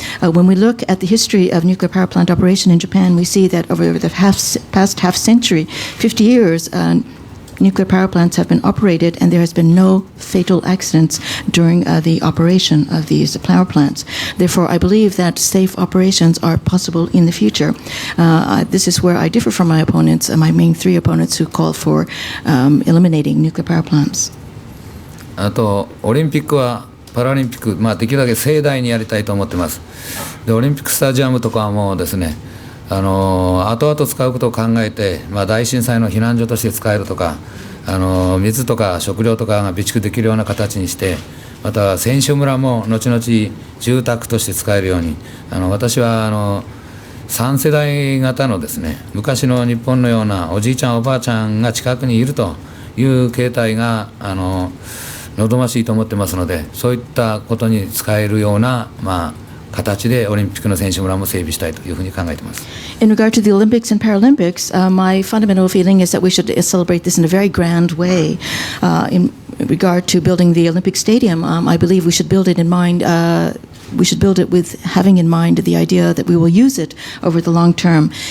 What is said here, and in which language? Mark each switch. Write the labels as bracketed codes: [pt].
[en] When we look at the history of nuclear power plant operation in Japan, we see that over the past half century, 50 years, nuclear power plants have been operated and there has been no fatal accidents during the operation of these power plants. Therefore, I believe that safe operations are possible in the future. This is where I differ from my opponents, my main three opponents who call for eliminating nuclear power plants. [ja] あとオリンピックはパラリンピック、できるだけ盛大にやりたいと思ってます。でオリンピックスタジアムとかはもうですね、後々使うことを考えて、大震災の避難所として使えるとか、水とか食料とかが備蓄できるような形にして、また選手村も後々住宅として使えるように、私は3世代型のですね、昔の日本のようなおじいちゃんおばあちゃんが近くにいるという形態が望ましいと思ってますので、そういったことに使えるような、形でオリンピックの選手村も整備したいというふうに考えています。 [en] In regard to the Olympics and Paralympics, my fundamental feeling is that we should celebrate this in a very grand way. In regard to building the Olympic Stadium, I believe we should build it in mind. We should build it with having in mind the idea that we will use it over the long term.